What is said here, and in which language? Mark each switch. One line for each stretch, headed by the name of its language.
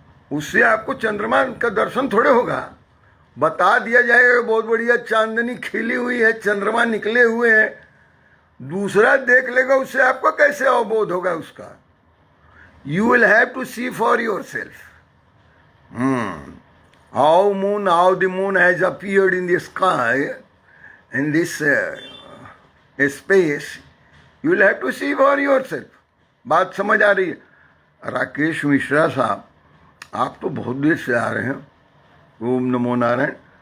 Hindi: उससे आपको चंद्रमा का दर्शन थोड़े होगा। बता दिया जाएगा बहुत बढ़िया चांदनी खिली हुई है, चंद्रमा निकले हुए हैं, दूसरा देख लेगा, उससे आपको कैसे अवबोध होगा उसका?
English: You will have to see for yourself. How the moon has appeared in the sky in this space, you will have to see for yourself.
Hindi: बात समझ आ रही है? राकेश मिश्रा साहब, आप तो बहुत देर से आ रहे हैं। ओम नमो नारायण।